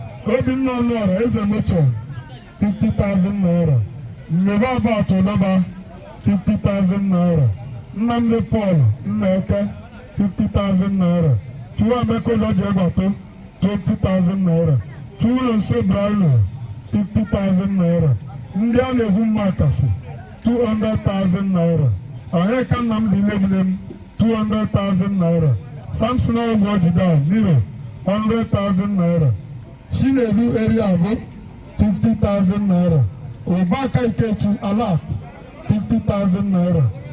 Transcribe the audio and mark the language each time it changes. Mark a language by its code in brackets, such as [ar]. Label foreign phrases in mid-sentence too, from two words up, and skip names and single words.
[en] Obinna Onuora, Eze Mocho, fifty thousand naira. Mmebe Abat Odoba, fifty thousand naira. Nnamdi Paul Nneke, fifty thousand naira. Chukwuemeka Olojiegbato, twenty thousand naira. Chukwulonso Brailo, fifty thousand naira. [ig] Ndị a na-egwu mmakasị, [en] two hundred thousand naira. Onyeka Nnamdi Ilegbulem, two hundred thousand naira. Samson Ogwo Jidan, Miro, hundred thousand naira. Chinedu Eriavo, fifty thousand naira. Obaka Ikechu, Alat, fifty thousand naira.